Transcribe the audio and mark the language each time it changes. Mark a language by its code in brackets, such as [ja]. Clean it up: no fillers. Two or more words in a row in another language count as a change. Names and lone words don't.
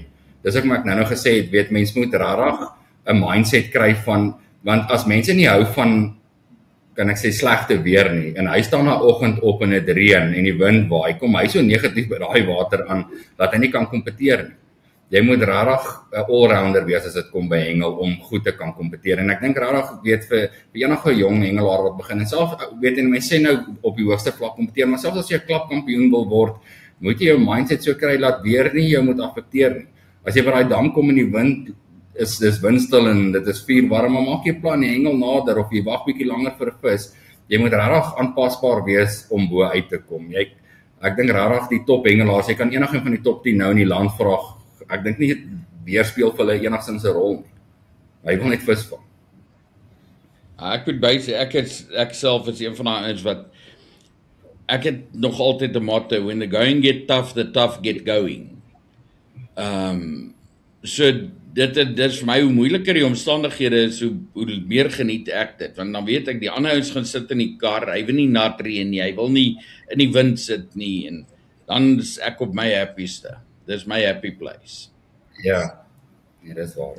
[af] Dis ook maar ek nou gesê het, weet mens moet rarig 'n mindset kry van, want as mense nie hou van, kan ek sê slegte weer nie, en hy staan na oggend op en dit reën en die wind waai, kom hy so negatief by daai water aan dat hy nie kan kompeteer nie. Jy moet rarig 'n all-rounder wees as dit kom by hengel om goed te kan kompeteer. En ek dink rarig weet vir enige jong hengelaar wat begin en self weet en mense sê nou op die hoogste vlak kompeteer, maar selfs as jy 'n klapkampioen wil word, moet jy jou mindset so kry laat weer nie jou moet affekteer nie. As jy by daai dam kom en die wind dis windstil en dit is vuur warm, maar maak jy plan die hengel nader of jy wag bietjie langer vir 'n vis. Jy moet rarig aanpasbaar wees om bo uit te kom. Ek dink rarig die top hengelaars, jy kan enige van die top 10 nou in die land vra. Ek dink nie weer speel vir hulle enigstens 'n rol nie. Hy wil net vis vang. Ek moet bysê ek self is een van daai ouens wat ek het nog altyd 'n motto, [en] when the going get tough, the tough get going. [af] So dit is vir my hoe moeiliker die omstandighede is, hoe meer geniet ek dit, want dan weet ek die ander ouens gaan sit in die kar, hy wil nie nat reën nie, hy wil nie in die wind sit nie, en dan is ek op my happieste. Dis my [en] happy place. [af] Ja, dis waar.